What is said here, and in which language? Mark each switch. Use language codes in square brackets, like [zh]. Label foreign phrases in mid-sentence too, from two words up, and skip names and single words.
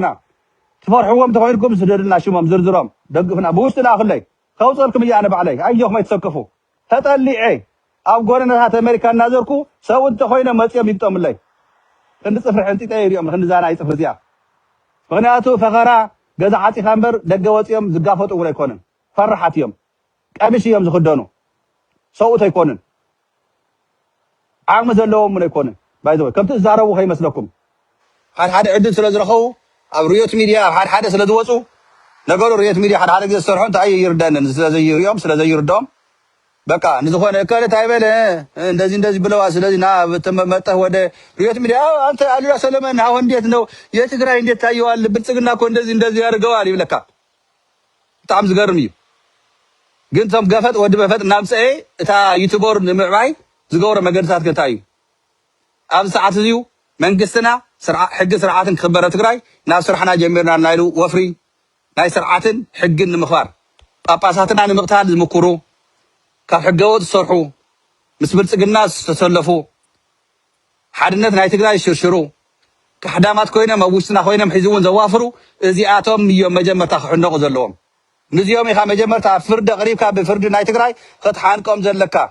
[ti] ትፈርሕዎም ተኮይንኩም ስደድልና ሽሞም ዝርዝሮም ደግፍና ብውሽጢ ላክለይ ከውፀልኩም እያ ኣነ ባዕለይ ኣየኹም ኣይትሰክፉ ተጠሊዐ ኣብ ጎደናታት ኣሜሪካ እናዘርኩ ሰው እንተኮይኖም መፅኦም ይግጠሙለይ ክንዲ ፅፍሪ ሕንጢጠ ይሪኦም ክንዲዛና ይፅፍሪ እዚኣ ምክንያቱ ፈኸራ ገዛ ዓፂኻ እምበር ደገ ወፂኦም ዝጋፈጡ እውን ኣይኮኑን ፈራሓት እዮም ቀሚሽ እዮም ዝክደኑ ሰውእት ኣይኮኑን ዓቕሚ ዘለዎም እውን ኣይኮኑን ባይዘወይ ከምቲ ዝዛረቡ ከይመስለኩም ሓደ ዕድል ስለ ዝረኸቡ ኣብ ርዮት ሚድያ ኣብ ሓደ ስለ ዝወፁ ነገሩ ርዮት ሚድያ ሓደ ግዜ ዝሰርሑ እንታይ ይርደአንን ስለዘይርዮም ስለዘይርድኦም በቃ ንዝኾነ [am] ከለት አይበለ እንደዚህ ብለዋ ስለዚህ ና መጣህ ወደ ሪዮት ሚዲያ አንተ አሉላ ሰለሞን አሁን እንዴት ነው የትግራይ እንዴት ታየዋል ብልጽግና እኮ እንደዚህ ያርገዋል [ti] ይብለካ በጣም ዝገርም እዩ ግን ቶም ገፈጥ ወዲ በፈጥ ናምፀኤ እታ ዩቲዩበር ንምዕባይ ዝገብሮ መገድታት ከንታይ እዩ ኣብ ሰዓት እዚዩ መንግስትና ሕጊ ስርዓትን ክኽበረ ትግራይ ናብ ስራሕና ጀሚርና ናይሉ ወፍሪ ናይ ስርዓትን ሕግን ንምኽባር ጳጳሳትና ንምቕታል ዝምክሩ ካብ ሕገ ወጥ ዝሰርሑ ምስ ብልጽግና ዝተሰለፉ ሓድነት ናይ ትግራይ ዝሽርሽሩ ካሕዳማት ኮይኖም ኣብ ውሽጥና ኮይኖም ሒዙ እውን ዘዋፍሩ እዚኣቶም እዮም መጀመርታ ክሕነቑ ዘለዎም ንዚኦም ኢኻ መጀመርታ ኣብ ፍርዲ ኣቕሪብካ ብፍርዲ ናይ ትግራይ ክትሓንቆም ዘለካ